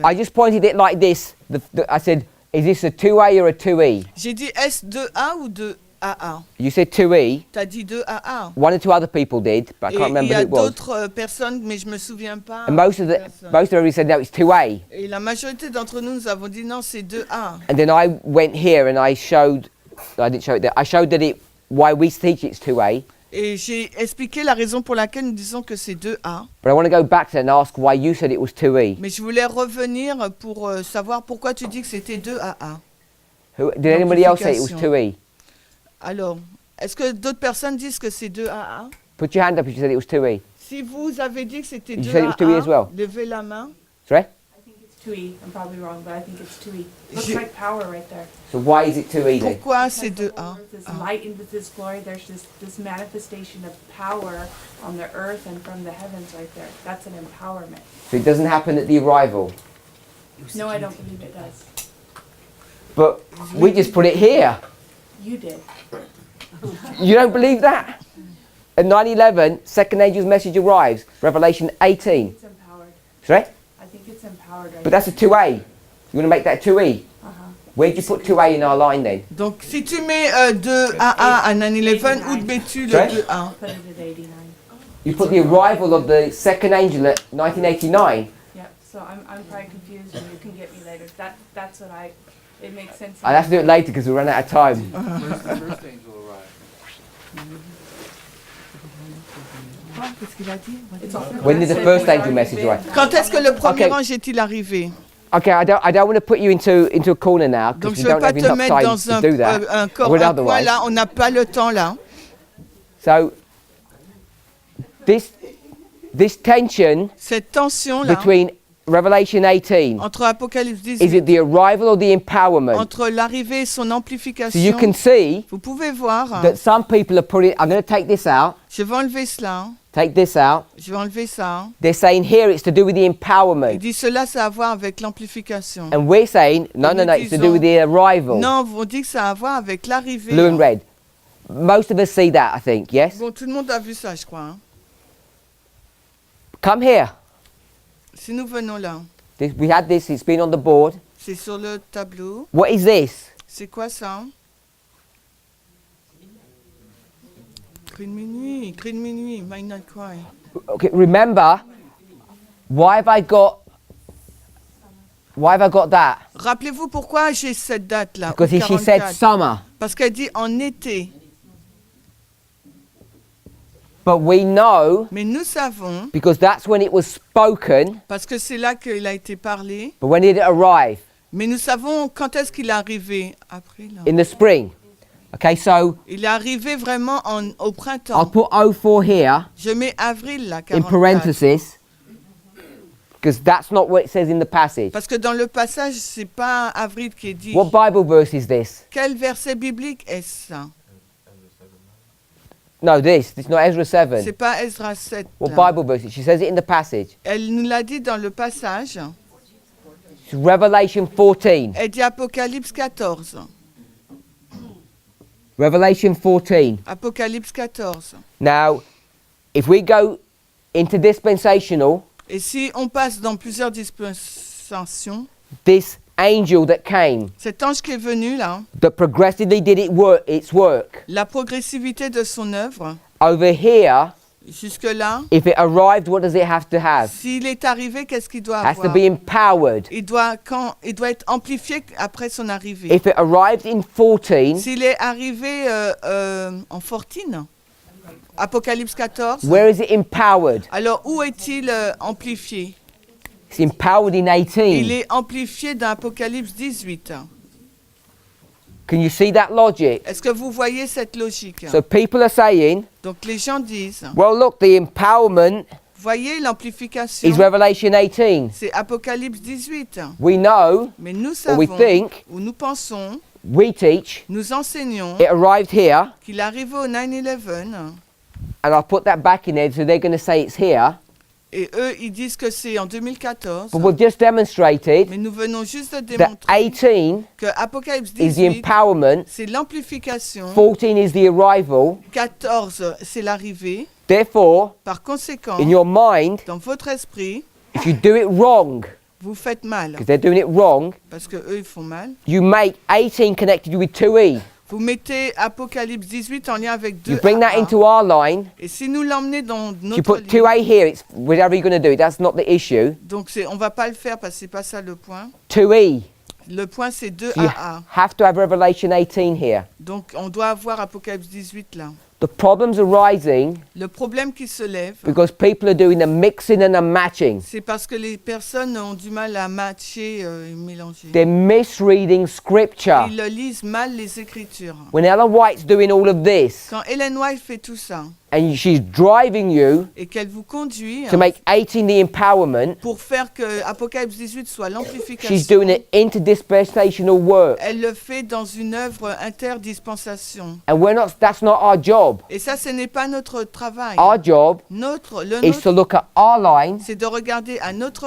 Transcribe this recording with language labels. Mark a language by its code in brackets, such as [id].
[en] I just pointed it like this. I said, is this a 2A or a 2E? [fr] J'ai dit est-ce 2A ou 2AA? [en] You said 2E. [fr] T'as dit 2AA. [en] One or two other people did, but I [fr] Et [en] can't [fr] il [en] remember who [fr] a [en] it was. [fr] d'autres personnes, mais je me souviens pas. [en] And most of everybody said no, it's 2A. [fr] Et la majorité d'entre nous, nous avons dit non, c'est 2A. [en] And then I went here and I showed. I didn't show it there. I showed that why we teach it's 2A. [fr] Et j'ai expliqué la raison pour laquelle nous disons que c'est 2A. [en] But I want to go back to that and ask why you said it was 2E. [fr] Mais je voulais revenir pour savoir pourquoi tu dis que c'était 2AA. [en] Did anybody else say it was 2E? [fr] Alors, est-ce que d'autres personnes disent que c'est 2AA? [en] Put your hand up if you said it was 2E. [fr] Si vous avez dit que c'était [en] You said it was 2E as well. [fr] 2AA, levez la main. [en] Sorry? It's 2E. I'm probably wrong, but I think it's 2E. Looks [fr] Je- [en] like power right there. So why is it 2E then? [fr] Pourquoi c'est 2A? [en] This light into this glory, there's this manifestation of power on the earth and from the heavens right there. That's an empowerment. So it doesn't happen at the arrival. No, I don't believe it does. But we just put it here. You did. You don't believe that? At 9/11, second angel's message arrives. Revelation 18. It's empowered. Sorry? I think it's empowered right But that's a 2A. You want to make that 2E? Where'd you put 2A in our line then? [fr] Donc, si tu mets 2AA à 9/11, où mets-tu le [en] Sorry? 2A? Put it at 89. You put the arrival of the second angel at 1989. Yeah, so I'm probably confused and you can get me later. That's what it makes sense. I'll have to do it later because we run out of time. Where's the first angel arrive? [fr] Qu'est-ce qu'il a dit? [en] When did the first angel message arrive? [fr] Quand est-ce que le premier [en] Okay. [fr] ange est-il arrivé? [en] Okay, I don't want to put you into a corner now [fr] Donc [en] because we [fr] ne veux [en] don't [fr] pas [en] have [fr] te [en] enough [fr] mettre [en] time [fr] dans [en] to do that. [fr] un [en] I [fr] corps, [en] would [fr] un coin [en] otherwise. [fr] là, on n'a pas le temps là. [en] So this tension [fr] Cette tension là, [en] between Revelation 18, [fr] entre Apocalypse [en] is [fr] 18, [en] it the arrival or the empowerment? [fr] entre l'arrivée et son [en] So you [fr] amplification, [en] can see [fr] vous pouvez voir, [en] that some people are putting. I'm going to take this out. [fr] je vais enlever cela, [en] Take this out. [fr] je vais enlever ça. [en] They're saying here it's to do with the [fr] Il [en] empowerment, [fr] dit cela, ça a à voir avec l'amplification. [en] and we're saying no, [fr] Nous [en] it's to do with the arrival. [fr] Non, on dit que ça a à voir avec l'arrivée. [en] Blue and red. Most of us see that, I think. Yes. [fr] Bon, tout le monde a vu ça, je crois. Hein. [en] Come here. [fr] Si nous venons là, [en] We had this. It's been on the board. [fr] c'est sur le tableau. [en] What is this? [fr] C'est quoi ça? Cri de minuit, [en] midnight cry. Okay. Remember, why have I got that? [fr] Rappelez-vous pourquoi j'ai cette date là. [en] Because she said summer. [fr] Parce qu'elle dit en été. [en] But we know, [fr] Mais nous savons, [en] because that's when it was spoken, [fr] parce que c'est là qu'il a été parlé, [en] but when did it arrive? [fr] mais nous savons quand est-ce qu'il est arrivé. Après là. [en] In the spring. Okay, so [fr] Il est arrivé vraiment au [en] I'll [fr] printemps. [en] put 04 here [fr] Je mets avril là, [en] in 44. parenthesis, because that's not what it says in the passage. [fr] Parce que dans le passage, c'est pas avril qui est dit. [en] What Bible verse is this? [fr] Quel verset biblique est-ce ça? [en] No, this. It's not Ezra 7. [fr] C'est pas Ezra 7. [en] What [fr] là. [en] Bible verse? She says it in the passage. [fr] Elle nous l'a dit dans le passage. [en] It's Revelation 14. [fr] Elle dit Apocalypse 14. [en] Revelation 14. [fr] Apocalypse 14. [en] Now, if we go into dispensational, [fr] Et si on passe dans plusieurs dispensations, [en] this angel that came, [fr] cet ange qui est venu là, [en] that progressively did its work, [fr] la progressivité de son œuvre, [en] over here, [fr] jusque-là, [en] if it arrived, what does it have to have? [fr] s'il est arrivé, qu'est-ce qu'il doit [en] Has to [fr] avoir? [en] be empowered. [fr] Il doit être amplifié après son arrivée. [en] If it arrived in 14, [fr] S'il est arrivé en 14, Apocalypse 14, [en] where is it empowered? [fr] alors où est-il amplifié? [en] It's empowered in [fr] Il [en] 18. [fr] est amplifié dans Apocalypse 18. [en] Can you see that logic? [fr] Est-ce que vous voyez cette logique? [en] So people are saying, [fr] Donc les gens disent, [en] well, look, the empowerment [fr] voyez l'amplification, [en] is Revelation 18. [fr] c'est Apocalypse 18. [en] We know, [fr] Mais nous [en] or we [fr] savons, [en] think, [fr] ou nous pensons, [en] we teach, [fr] nous enseignons [en] it arrived here, [fr] qu'il arrive au 9/11 [en] and I'll put that back in there, so they're going to say it's here. [fr] et eux ils disent que c'est en 2014. [en] But we've just demonstrated [fr] Mais nous venons juste de [en] that [fr] démontrer [en] 18 [fr] que Apocalypse [en] is the [fr] 18 [en] empowerment, [fr] c'est l'amplification, [en] 14 is the arrival. [fr] 14 c'est l'arrivée. [en] Therefore, [fr] Par conséquent, [en] in your mind, [fr] dans votre esprit, [en] if you do it wrong, [fr] vous faites mal [en] because they're doing it wrong, [fr] parce que eux ils font mal. [en] you make 18 connected with 2e. [fr] Vous mettez Apocalypse 18 en lien avec 2 [en] You bring that into our line. [fr] et si nous l'emmenez dans [en] You [fr] notre [en] put [fr] ligne, [en] 2a here, it's whatever you're going to do. That's not the issue. [fr] donc on va pas le faire parce que c'est pas ça le point. [en] 2e. [fr] Le point c'est 2 [en] So you [fr] AA. [en] have to have Revelation 18 here. [fr] Donc on doit avoir Apocalypse 18 là. [en] The problems are rising [fr] Le problème qui se lève, [en] because people are doing the mixing and the matching. [fr] c'est parce que les personnes ont du mal à matcher et mélanger. [en] They're misreading scripture. [fr] Ils lisent mal les Écritures. [en] When Ellen White's doing all of this, [fr] Quand Ellen White fait tout ça [en] and she's driving you [fr] et qu'elle vous conduit [en] to make 18 the empowerment, [fr] pour faire que Apocalypse 18 soit [en] she's [fr] l'amplification, [en] doing it interdispensational work. [fr] elle le fait dans une œuvre interdispensation. [en] And that's not our job. [fr] Et ça, ce n'est pas notre travail. [en] Our job [fr] Le [en] is to look at our line [fr] c'est de regarder à notre